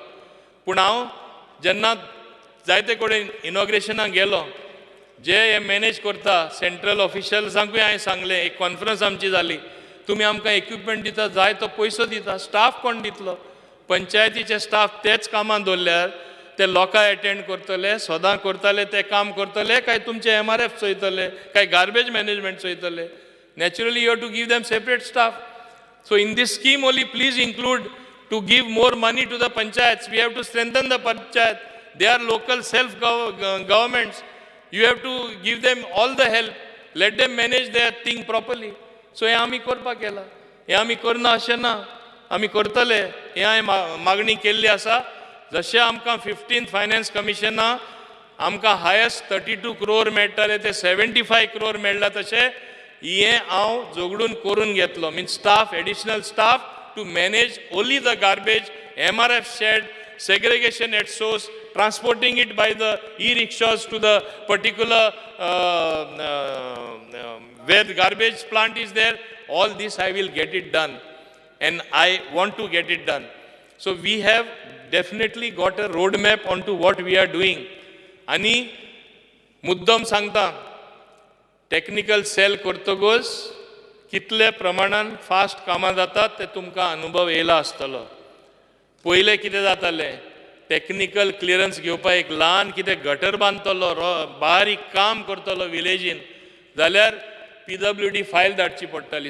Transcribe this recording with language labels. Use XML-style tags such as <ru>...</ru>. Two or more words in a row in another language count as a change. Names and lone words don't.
<kok>पूण हांव जेन्ना जायते कडेन इनॉग्रेशनाक गेलो, जे हे मॅनेज करता सेंट्रल ऑफिशियल्सांकूय हांवें सांगलें, एक कॉन्फरन्स आमची जाली, तुमी आमकां इक्विपमेंट दिता, जाय तो पयसो दिता, स्टाफ कोण दितलो? पंचायतीचे स्टाफ तेच कामां दवरल्यार ते लोकां अटेंड करतले, सदां करतले ते काम करतले, काय तुमचे MRF चोयतले, काय</kok> <en>garbage management</en> <kok>चोयतले?</kok> <en>naturally you have to give them separate staff. so in these scheme only please include to give more money to the panchayats. We have to strengthen the panchayat. They are local self-governments. You have to give them all the help. let them manage their thing properly.</en> <kok>So हे आमी करपाक केला. हे आमी करना अशें ना, आमी करतले. हे हांवें मागणी केल्ली आसा. जशें आमकां 15th फायनान्स कमिशना आमकां हायस्ट 32 crore मेळटाले ते 75 crore मेळ्ळा तशें हे हांव जोगडून करून घेतलो.</kok> <en>means staff, additional staff to manage only the garbage, MRF shed, segregation at source, transporting it by the e-rickshaws to the particular where the garbage plant is there. All this I will get it done, and I want to get it done. So we have definitely got a roadmap onto what we are doing.</en> <kok>आणि मुद्दम सांगता,</kok> <en>technical cell</en> <kok>करतगोच कितले प्रमाणान फास्ट कामां जातात ते तुमकां अनुभव येयला आसतलो. पयलें कितें जातालें,</kok> <en>technical clearance</en> <kok>घेवपाक एक ल्हान कितें गटर बांदतलो, बारीक काम करतलो विलेजीन, जाल्यार PWD फायल धाडची पडटाली.</kok>